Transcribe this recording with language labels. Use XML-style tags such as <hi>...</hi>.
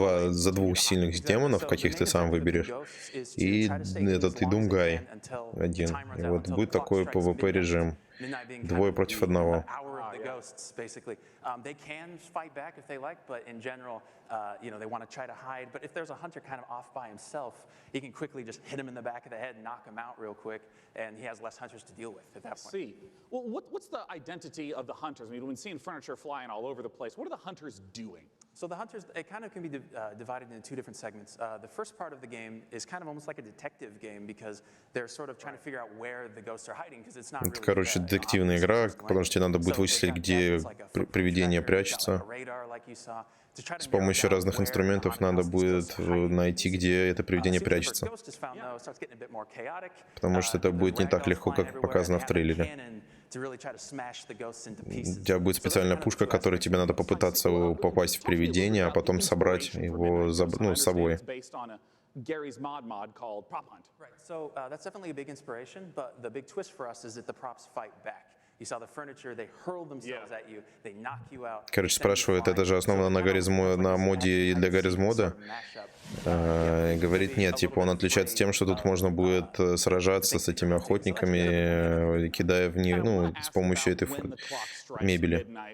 <ru>За 2 сильных демонов, каких ты сам выберешь, и этот и Думгай один. И вот будет такой PvP режим. 2 против 1.</ru> <en>Ghosts, basically. They can fight back if they like, but in general, they want to try to hide. But if there's a hunter kind of off by himself, he can quickly just hit him in the back of the head, knock him out real quick, and he has less hunters to deal with at that point. I see. Well, what's the identity of the hunters? I mean, we've been seeing furniture flying all over the place. What are the hunters doing? So the hunters, it kind of can be divided into 2 different segments. The first part of the game is kind of almost like a detective game because they're sort of trying to figure out where the ghosts are hiding because it's not really.</en> <ru>Это, короче, детективная игра, потому что тебе надо будет вычислить, где привидение прячется. С помощью разных инструментов надо будет найти, где это привидение прячется. Потому что это будет не так легко, как показано в трейлере. У тебя будет специальная пушка, которой тебе надо попытаться попасть в привидение, а потом собрать его с собой.</ru> <en>Gary's mod called Prop Hunt. Right. So that's definitely a big inspiration, but the big twist for us is that the props fight back. You saw the furniture, they hurl themselves at you, they knock you out.</en> <ru>Короче, спрашивает, это же основано на моде для Гарризмода? Говорит, нет, типа он отличается тем, что тут можно будет сражаться с этими охотниками, кидая в них, с помощью этой мебели.</ru>